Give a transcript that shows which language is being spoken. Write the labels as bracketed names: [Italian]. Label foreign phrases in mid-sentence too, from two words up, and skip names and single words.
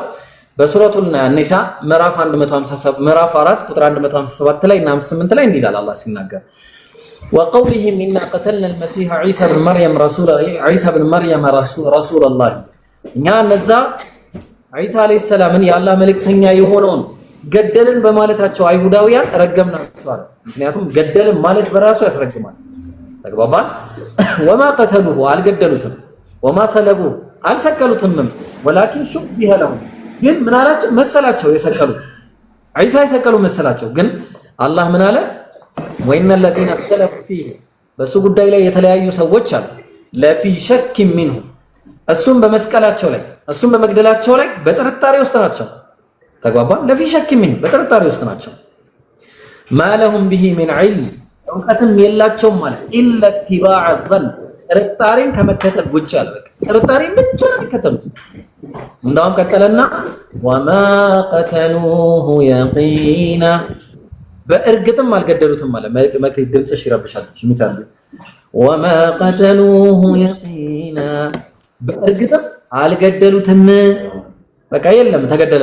[Amharic] በሱረቱል ኒሳ ምዕራፍ 4 ቁጥር 157 ላይ እና 58 ላይ እንዲህ ይላል አላህ ሲናገር [Arabic] وقولهم إنا قتلنا المسيح عيسى ابن مريم رسول الله፣ [Amharic] እኛ እነዛ ዒሳ [Arabic] عليه السلام [Amharic] የአላህ መልእክተኛ የሆነውን ገደልን በማለታቸው አይሁዳውያን ረገምናቸው አለ። ምክንያቱም ገደልን ማለት በራሱ ያስረግማል። ተግባባን? [Arabic] وما قتلوه [Amharic] አልገደሉትም፣ [Arabic] وما صلبوه [Amharic] አልሰቀሉትም፣ [Arabic] ولكن شبه لهم [Amharic] ግን ምን አላቸው መሰላቸው የሰቀሉ ዒሳ የሰቀሉ መሰላቸው። ግን አላህ ምን አለ? [Arabic] وإن الذين اختلفوا فيه [Amharic] በሱ ጉዳይ ላይ የተለያዩ ሰዎች አለ [Arabic] لفي شك منه [Amharic] እሱም በመስቀላቸው ላይ እሱም በመግደላቸው ላይ በጥርጣሬ ውስጥ ናቸው። ተግባባን? [Arabic] لفي شك منه [Amharic] በጥርጣሬ ውስጥ ናቸው። [Arabic] ما لهم به من علم [Amharic] እውቀትም የላቸውም ማለት [Arabic] إلا اتباع الظن [Amharic] ጥርጣሬን ከመከተል ውጭ አለ። በቃ ጥርጣሬን ብቻ ነው የሚከተሉት። እንዳውም ቀጠለና [Arabic] وما قتلوه يقينا [Amharic] በእርግጥም አልገደሉትም ማለት መክሊት ድምጽሽ ይረብሻል ሚታል [Arabic] وما قتلوه يقينا [Amharic] በእርግጥም አልገደሉትም። በቃ የለም ተገደለ